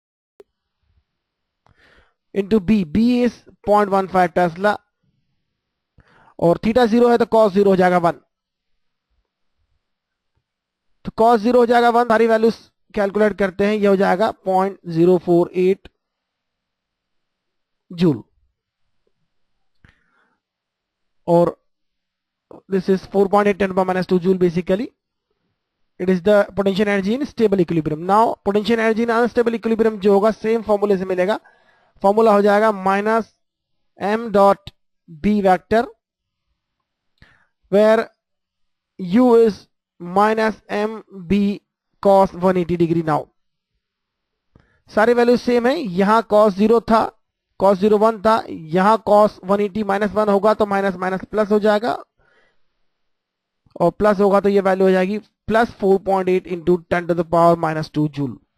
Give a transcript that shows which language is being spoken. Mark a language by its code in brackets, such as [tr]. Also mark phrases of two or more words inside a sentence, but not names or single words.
[en] into B, B is 0.15 tesla, [hi] और थीटा 0 है तो कॉस 0 हो जाएगा 1, तो कॉस 0 हो जाएगा 1, सारी वैल्यूज कैलकुलेट करते हैं, ये हो जाएगा 0.048 जूल, और [en] this is 4.8 10 power minus 2 joule basically. It is the potential energy in stable equilibrium. Now potential energy in unstable equilibrium [hi] जो होगा सेम फॉर्मूले से मिलेगा, फॉर्मूला हो जाएगा [en] minus m dot b vector where u is minus m b cos 180 degree. [hi] नाउ सारी वैल्यू सेम है, यहां cos 0 था, cos 0 1 था, यहां [en] cos 180 minus 1 [hi] होगा तो [en] minus minus plus [hi] हो जाएगा, और प्लस होगा तो ये वैल्यू हो जाएगी [en] plus 4.8 into 10 to the power minus 2 joule.